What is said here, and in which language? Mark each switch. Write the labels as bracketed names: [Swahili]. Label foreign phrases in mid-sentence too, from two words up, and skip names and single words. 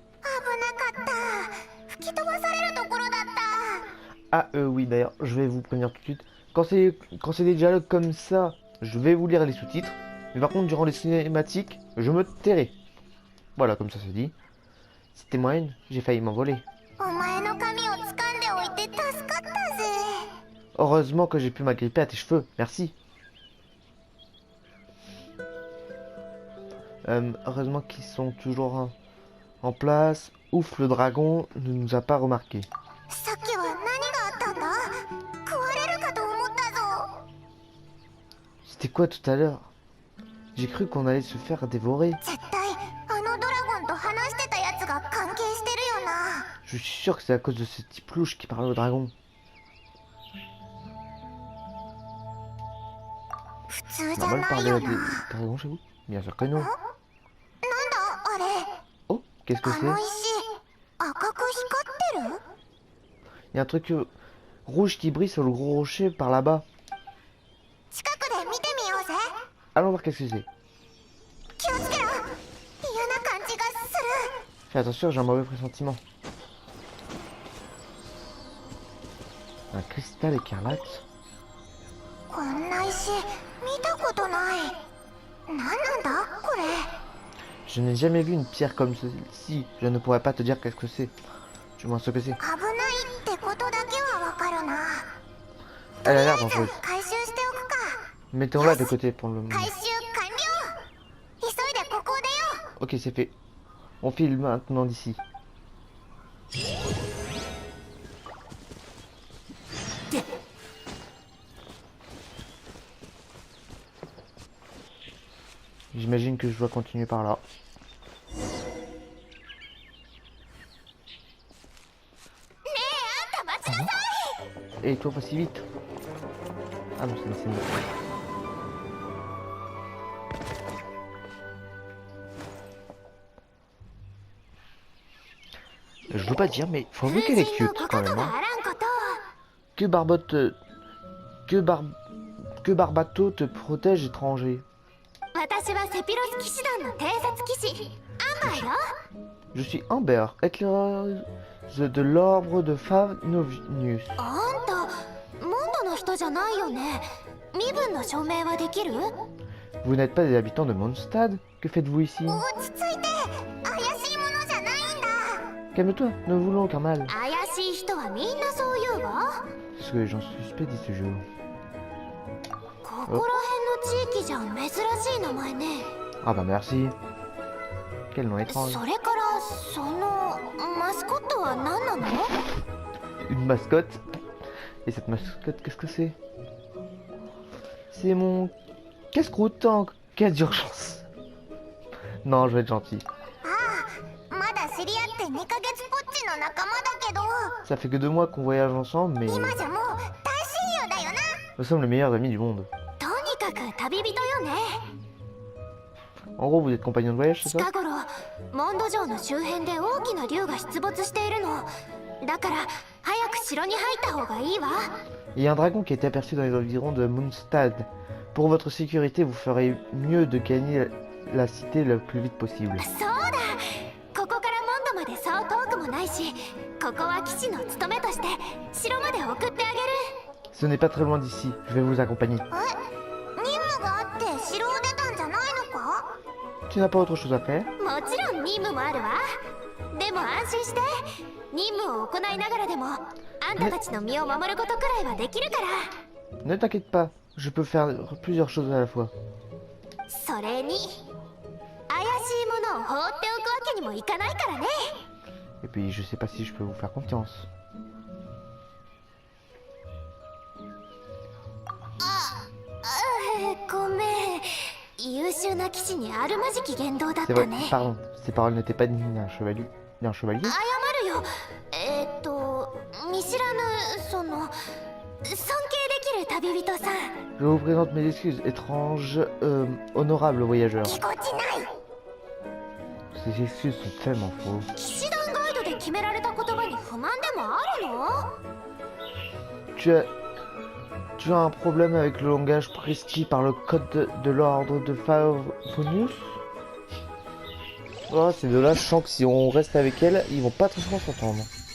[French] Ah, oui, d'ailleurs, je vais vous prévenir tout de suite. Quand c'est des dialogues comme ça, je vais vous lire les sous-titres. Mais par contre, durant les cinématiques, je me tairai. Voilà, comme ça se dit. C'était moyenne, j'ai failli m'envoler. [Japanese] お前の髪を掴んでおいて助かったぜ。 [French] Heureusement que j'ai pu m'agripper à tes cheveux. Merci. Heureusement qu'ils sont toujours en place. Ouf, le dragon ne nous a pas remarqué. [Japanese] さっきは何があったんだ？食われるかと思ったぞ。 [French] C'était quoi tout à l'heure? J'ai cru qu'on allait se faire dévorer. [Japanese] 絶対あのドラゴンと話してたやつが関係してるよな。 [French] Je suis sûr que c'est à cause de ce type louche qui parle au dragon. [Japanese] 普通じゃ [French] Normal [Japanese] ない [French] parler [Japanese] よ [French] avec [Japanese] な。 [French] les dragons chez vous? Bien sûr que non. [Japanese] なんだあれ？ [French] Oh, qu'est-ce que [Japanese] あ [French] c'est? [Japanese] の石赤く光ってる？ [French] Il y a un truc rouge qui brille sur le gros rocher par là-bas. [Japanese] 近くで見てみようぜ。 [French] Allons voir qu'est-ce que c'est. [Japanese] 気をつけろ。嫌な感じがする。 [French] Fais attention, j'ai un mauvais pressentiment. Un cristal écarlate. [Japanese] こんな石見たことない。何なんだこれ？ [French] Je n'ai jamais vu une pierre comme celle-ci. Je ne pourrais pas te dire qu'est-ce que c'est. Du moins ce que c'est. [Japanese] 危ないってことだけはわかるな。 [French] Elle a l'air [Japanese] とりあ [French] dangereuse. [Japanese] えず回収しておくか。 [French] Mettons-la de côté pour le moment. [Japanese] 回収完了。急いでここを出よう。 [French] Ok, c'est fait. On file maintenant d'ici. J'imagine que je dois continuer par là. Et toi, pas si vite. Ah non, c'est une scène. Je veux pas dire, mais faut avouer qu'elle est cute quand même. [Japanese] あ [French] Hein. [Japanese] らんことを。 [French] Que Barbato te protège étranger. [Japanese] 私はセピロス騎士団の偵察騎士アンバーよ。 [French] Je suis Amber, éclaireuse de l'ordre de Favonius. [Japanese] あんたモンドの人じゃないよね。身分の証明はできる？ [French] Vous n'êtes pas des habitants de Mondstadt? Que faites-vous ici? [Japanese] 落ち着いて。怪しいものじゃないんだ。 [French] Calme-toi, ne voulons aucun mal. [Japanese] 怪しい人はみんなそう言うわ。 [French] Parce que j'en suis suspect dit ce jour. [Japanese] ここら辺の地域じゃ珍しい名前ね。 [French] Ah bah merci. Quel nom étrange. [Japanese] それからそのマスコットは何なの？ [French] Une mascotte. Et cette mascotte, qu'est-ce que c'est? C'est mon casse-croûte en cas d'urgence. Non, je vais être gentil. [Japanese] ああ、まだ知り合って2ヶ月ぽっちの仲間だけど、 [French] Ça fait que 2 mois qu'on voyage ensemble, mais [Japanese] 今じゃもう大親友だよな。 [French] nous sommes les meilleurs amis du monde. [Japanese] とにかく旅人よね。 [French] En gros, vous êtes compagnons de voyage, c'est ça? [Japanese] 近頃モンド城の周辺で大きな竜が出没しているの。だから早く城に入った方がいいわ。 [French] Il y a un dragon qui a été aperçu dans les environs de Mondstadt. Pour votre sécurité, vous ferez mieux de gagner la cité le plus vite possible. [Japanese] そうだ。ここからモンドまでそう遠くもないし、ここは騎士の務めとして城まで送ってあげる。 [French] Ce n'est pas très loin d'ici, je vais vous accompagner. [Japanese] 任務があって城を出たんじゃないのか？ [French] Tu n'as pas autre chose à faire? [Japanese] もちろん任務もあるわ。でも安心して。任務を行いながらでもあんたたちの身を守ることくらいはできるから。 [French] Ne t'inquiète pas, je peux faire plusieurs choses à la fois. [Japanese] それに怪しいものを放っておくわけにもいかないからね。 [French] Et puis je sais pas si je peux vous faire confiance. [Japanese] ごめん。優秀な騎士にあるまじき言動だっ [French] C'est [Japanese] た [French] vrai, [Japanese] ね。 [French] pardon, ces paroles n'étaient pas dignes d'un chevalier. D'un chevalier? [Japanese] 謝るよ。見知らぬその尊敬できる旅人さん。 [French] Je vous présente mes excuses, étranges, honorables voyageurs. [Japanese] ぎこちない。 [French] Ces excuses sont tellement faux. [Japanese] 騎士団ガイドで決められた言葉に不満でもあるの？ [French] Tu as un problème avec le langage prescrit par le code de l'ordre de Favonius? Oh, ces deux-là, je sens que si on reste avec elle, ils vont pas très bien s'entendre.